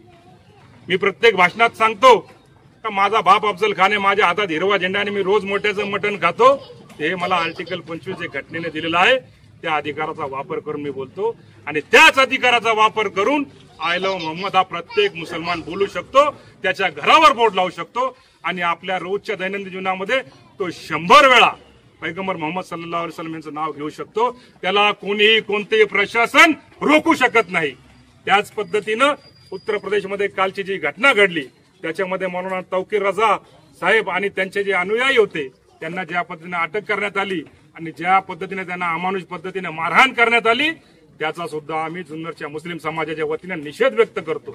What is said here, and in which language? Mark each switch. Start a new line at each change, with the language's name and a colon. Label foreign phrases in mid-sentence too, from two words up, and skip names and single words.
Marathi: मी प्रत्येक भाषणात सांगतो का माझा बाप अफजल खान आहे, माझ्या हातात हिरवा झेंडा आणि मी रोज मोठ्याचं मटण खातो, ते मला आर्टिकल 25 जे घटनेने दिलेलं आहे त्या अधिकाराचा वापर करून मी बोलतो। आणि त्याच अधिकाराचा वापर करून
English: I love
Marathi: मोहम्मद हा प्रत्येक मुसलमान बोलू शकतो, त्याच्या घरावर बोर्ड लावू शकतो आणि आपल्या रोजच्या दैनंदिन जीवनामध्ये तो 100 वेळा पैगंबर मोहम्मद
Arabic: صلى الله عليه وسلم
Marathi: यांचं नाव घेऊ शकतो। त्याला कोणीही कोणतेही प्रशासन रोखू शकत नाही। त्याच पद्धतीनं उत्तर प्रदेशमध्ये कालची जी घटना घडली त्याच्यामध्ये मौलाना तौकीर रजा साहेब आणि त्यांचे जे अनुयायी होते त्यांना ज्या पद्धतीने अटक करण्यात आली आणि ज्या पद्धतीने त्यांना अमानुष पद्धतीने मारहाण करण्यात आली त्याचा सुद्धा आम्ही जुन्नरच्या मुस्लिम समाजाच्या वतीने निषेध व्यक्त करतो।